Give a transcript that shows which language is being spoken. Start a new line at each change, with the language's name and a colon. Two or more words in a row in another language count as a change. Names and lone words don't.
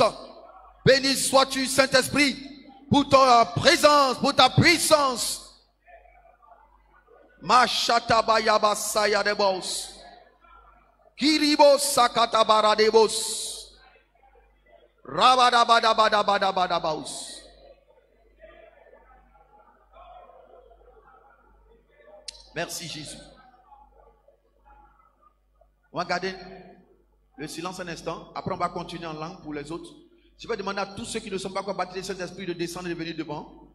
French: Béni sois-tu, Saint-Esprit, pour ta présence, pour ta puissance. Machata bayaba saya de bos. Kiribo sakata bara de bos. Rabada bada bada bada bada baus. Merci Jésus. On va garder le silence un instant. Après on va continuer en langue pour les autres. Je vais demander à tous ceux qui ne sont pas encore baptisés du Saint-Esprit de descendre et de venir devant.